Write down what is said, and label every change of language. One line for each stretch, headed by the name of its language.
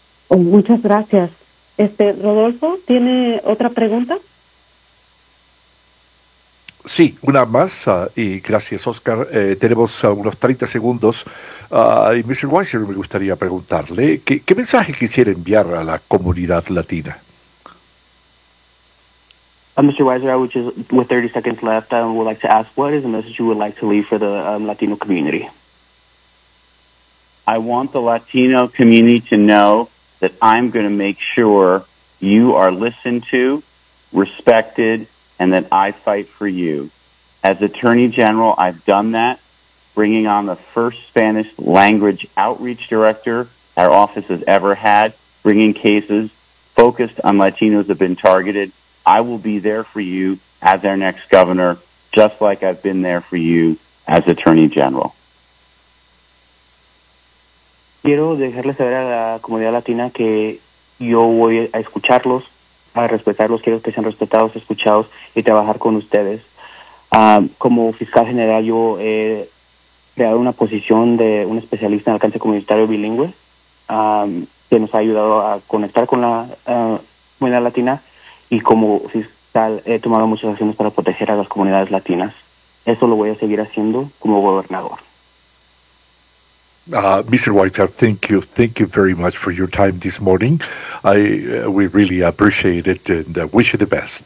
Spanish: Muchas gracias. Rodolfo, ¿tiene otra pregunta? Sí, una más, y gracias, Oscar. Tenemos unos 30 segundos. Y Mr. Weiser, me gustaría preguntarle, ¿qué mensaje quisiera enviar a la comunidad latina?
English: Mr. Weiser, I would just, with 30 seconds left, I would like to ask, what is the message you would like to leave for the Latino community? I want the Latino community to know that I'm going to make sure you are listened to, respected, and that I fight for you. As Attorney General, I've done that, bringing on the first Spanish language outreach director our office has ever had, bringing cases focused on Latinos that have been targeted. I will be there for you as our next governor, just like I've been there for you as Attorney General.
Spanish: Quiero dejarles saber a la comunidad latina que yo voy a escucharlos, a respetarlos, quiero que sean respetados, escuchados y trabajar con ustedes. Como fiscal general, yo he creado una posición de un especialista en alcance comunitario bilingüe que nos ha ayudado a conectar con la comunidad latina y como fiscal he tomado muchas acciones para proteger a las comunidades latinas. Eso lo voy a seguir haciendo como gobernador.
English: Mr. Weiser, thank you. Thank you very much for your time this morning. We really appreciate it and wish you the best.